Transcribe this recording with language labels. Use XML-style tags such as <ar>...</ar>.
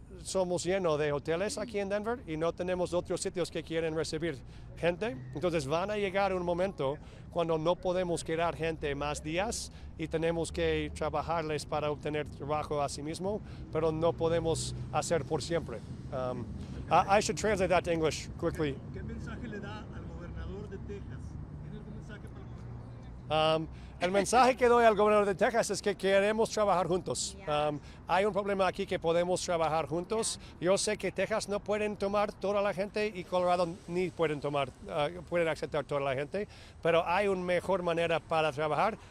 <es>somos llenos de hoteles aquí en Denver y no tenemos otros sitios que quieren recibir gente. Entonces van a llegar un momento cuando no podemos quedar gente más días y tenemos que trabajarles para obtener trabajo a sí mismo, pero no podemos hacer por siempre.</es> <en>I should translate that to English quickly.</en> <es>¿Qué mensaje le da al gobernador de Texas? ¿Tiene algún mensaje para el gobernador? El mensaje que doy al gobernador de Texas es que queremos trabajar juntos. Hay un problema aquí que podemos trabajar juntos. Yo sé que Texas no pueden tomar toda la gente y Colorado ni pueden pueden aceptar toda la gente, pero hay una mejor manera para trabajar.</es>